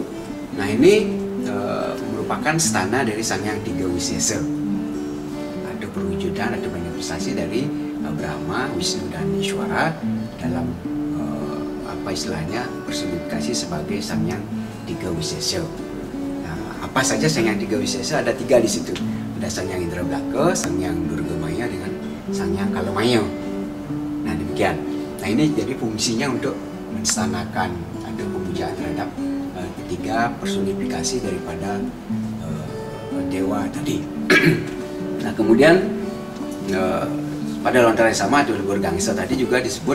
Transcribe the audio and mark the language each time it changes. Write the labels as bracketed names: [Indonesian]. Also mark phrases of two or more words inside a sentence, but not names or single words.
[Indonesian] Nah ini merupakan stana dari Sang Hyang Tiga Wisesa, ada perwujudan atau manifestasi dari Brahma, Wisnu dan Ishwara dalam istilahnya personifikasi sebagai Sang Hyang Tiga Wisesa. Apa saja Sang Hyang Tiga Wisesa? Ada 3 di situ. Ada Sang Hyang Indrablaka, Sang Hyang Durga Maya dengan Sang Hyang Kalamaya. Nah demikian. Nah ini jadi fungsinya untuk menstanakan ada pemujaan terhadap 3 personifikasi daripada dewa tadi. Nah kemudian pada lontar yang sama atau lebur gangsa tadi juga disebut.